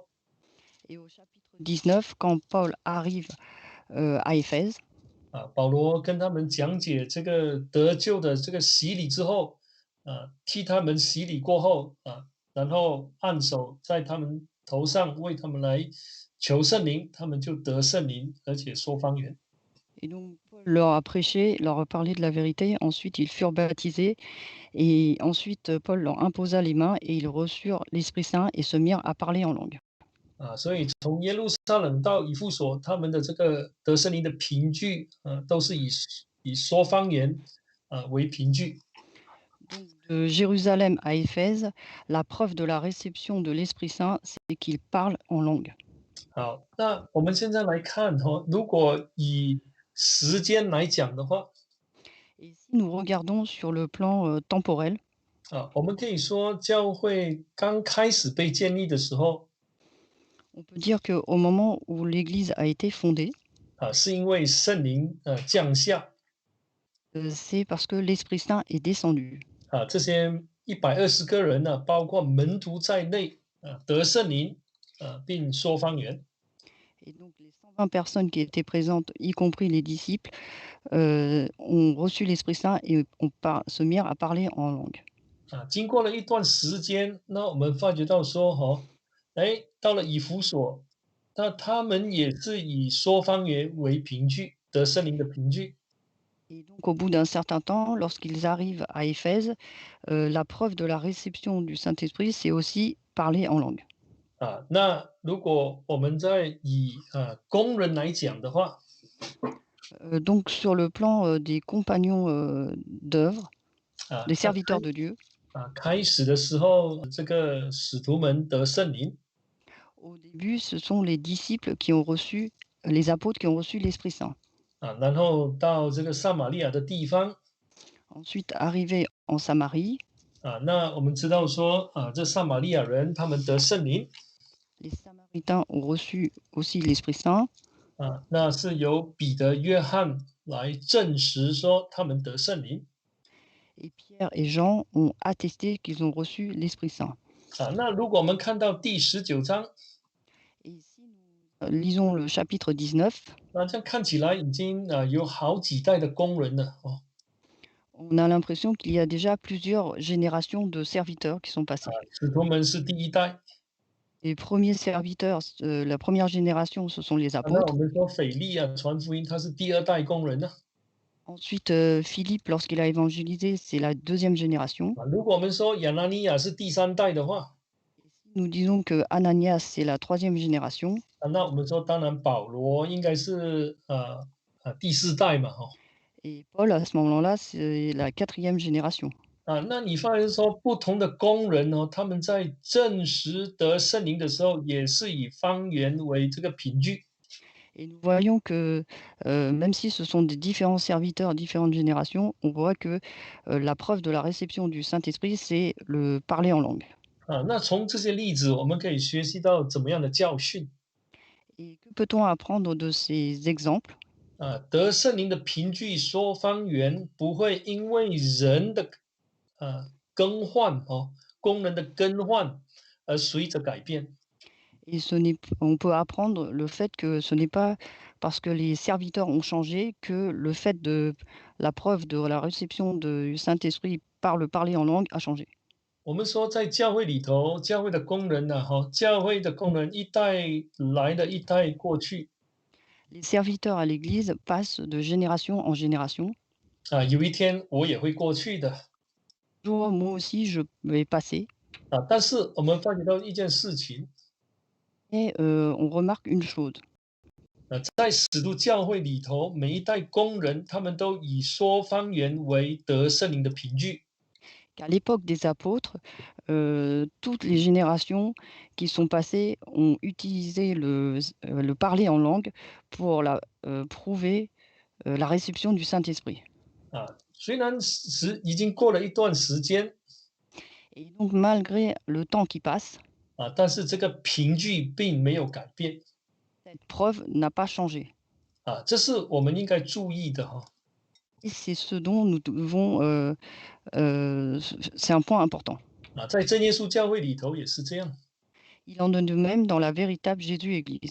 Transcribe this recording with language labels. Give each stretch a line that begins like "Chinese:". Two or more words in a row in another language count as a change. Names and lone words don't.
French: Et au chapitre 19, quand Paul arrive à Éphèse,
Chinese: 保罗跟他们讲解这个得救的这个洗礼之后，替他们洗礼过后然后按手在他们头上，为他们来求圣灵，他们就得圣灵，而且说方言。
French: et donc Paul leur a prêché, leur a parlé de la vérité. Ensuite, ils furent baptisés. Et ensuite, Paul leur imposa les mains et ils reçurent l'Esprit Saint et se mirent à parler en langue.
Chinese: 所以从耶路撒冷到以弗所，他们的这个得圣灵的凭据，都是以说方言为凭据。
French: Donc, de Jérusalem à Éphèse, la preuve de la réception de l'Esprit Saint, c'est qu'ils parlent en langue.
Chinese: 好，那我们现在来看如果以时间来讲的话，
French: Et si nous regardons sur le plan temporel,
Chinese: 我们可以说教会刚开始被建立的时候，
French: on peut dire qu'au moment où l'Église a été fondée,
Chinese: 是因为圣灵降下
French: c'est parce que l'Esprit Saint est descendu.
Chinese: 这些120个人呢，包括门徒在内得圣灵并说方言。
French: Et donc les 120 personnes qui étaient présentes, y compris les disciples, ont reçu l'Esprit Saint et se mirent à parler en langue.
Chinese: 经过了一段时间，那我们发觉到说，到了以弗所，那他们也是以说方言为凭据，得圣灵的凭据。
French: Et donc au bout d'un certain temps, lorsqu'ils arrivent à Éphèse, la preuve de la réception du Saint-Esprit, c'est aussi parler en langue.
Chinese: 那如果我们在以工人来讲的话，
French: Donc sur le plan, des compagnons, d'œuvre, 啊， des 那 serviteurs de Dieu,
Chinese: 开始的时候，这个使徒们得圣灵，
French: au début, ce sont les disciples qui ont reçu les apôtres qui ont reçu l'Esprit Saint.
Chinese: 然后到这个撒玛利亚的地方，
French: Ensuite, arrivés en Samarie,
Chinese: 那我们知道说，这撒玛利亚人他们得圣灵，
French: les Samaritains ont reçu aussi l'Esprit Saint
Chinese: 那是由彼得、约翰来证实说他们得圣灵。
French: et Pierre et Jean ont attesté qu'ils ont reçu l'Esprit Saint.
Chinese: 那如果我们看到第19章，
French: Et si nous, lisons le chapitre 19,
Chinese: 那这样看起来已经有好几代的工人了
French: on a l'impression qu'il y a déjà plusieurs générations de serviteurs qui sont passés.
Chinese: 使徒们是第一代，
French: Les premiers serviteurs, la première génération, ce sont les
Chinese: 那我
French: apôtres.
Chinese: 们说腓力传福音，他是第二代工人呢。
French: Ensuite, Philippe, lorsqu'il a évangélisé, c'est la deuxième génération.
Chinese: 如果我们说亚拿尼亚是第三代的话，
French: Et si nous disons que Ananias, c'est la troisième génération,
Chinese: 那我们说当然保罗应该是第四代嘛
French: et Paul, à ce moment-là, c'est la quatrième génération.
Chinese: 那你发现说不同的工人他们在证实得圣灵的时候，也是以方言为这个凭据。
French: Et nous voyons que, même si ce sont des différents serviteurs, différentes générations, on voit que, la preuve de la réception du Saint-Esprit, c'est le parler en langue.
Chinese: 那从这些例子，我们可以学习到怎么样的教训
French: Et que peut-on apprendre de ces exemples?
Chinese: 得圣灵的凭据说方言，不会因为人的更换功能的更换而随着改变。
French: Et on peut apprendre le fait que ce n'est pas parce que les serviteurs ont changé que le fait de la preuve de la réception du Saint-Esprit par le parler en langue a changé.
Chinese: 我们说在教会里头，教会的工人教会的工人一代来的一代过去，
French: Les serviteurs à l'Église passent de génération en génération.
Chinese: 有一天我也会过去的。
French: Moi aussi, je vais passer.
Chinese: 但是我们发觉到一件事情，
French: Et on remarque une chose,
Chinese: 在使徒教会里头，每一代工人他们都以说方言为得圣灵的凭据。
French: qu'à l'époque des apôtres, toutes les générations qui sont passées ont utilisé le parler en langue pour prouver, la réception du Saint-Esprit.
Chinese: 虽然已经过了一段时间，
French: Et donc malgré le temps qui passe,
Chinese: 但是这个凭据并没有改变。
French: cette preuve n'a pas changé.
Chinese: 这是我们应该注意的哈。
French: Et c'est ce dont nous devons, c'est un point important.
Chinese: 在真耶稣教会里头也是这样。
French: Il en est de même dans la véritable Jésus Église.